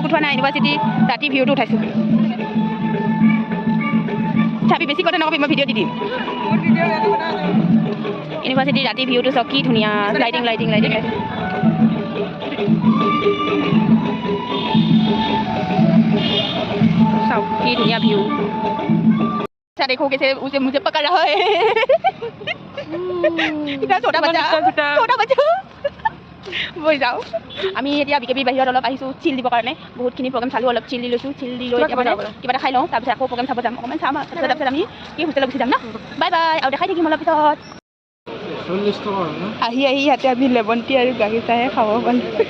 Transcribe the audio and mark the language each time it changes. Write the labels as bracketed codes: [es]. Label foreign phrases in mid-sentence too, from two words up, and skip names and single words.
[as] ইউনিভাৰ্চিটি ৰাতি ভিউটো উঠাইছোঁ চাবি বেছি কথা নকবি মই ভিডিঅ' দি দিম ইউনিভাৰ্চিটিৰ ৰাতি ভিউটো চাওক কি ধুনীয়া লাইটিং লাইটিং লাইটিং লাইটিং চাওক কি ধুনীয়া ভিউ [hi] अच्छा देखो कैसे उसे मुझे पकड़ रहा है इतना छोटा बच्चा [as] বৈ যাওঁ আমি এতিয়া বিকেবি বাহিৰত অলপ আহিছোঁ চিল দিবৰ কাৰণে বহুতখিনি প্ৰগ্ৰেম চালোঁ অলপ চিল দি লৈছোঁ চিল দি লৈ এতিয়া মানে কিবা এটা খাই লওঁ তাৰপিছত আকৌ প্ৰগ্ৰেম চাব যাম অকণমান চাম তাৰপিছত আমি কি হোটেলত গুচি যাম ন [en] bye bye [as] আৰু দেখাই থাকিম অলপ পিছত আহি ইয়াতে আমি [en] lemon tea [as] আৰু গাখীৰ চাহে খাব পালোঁ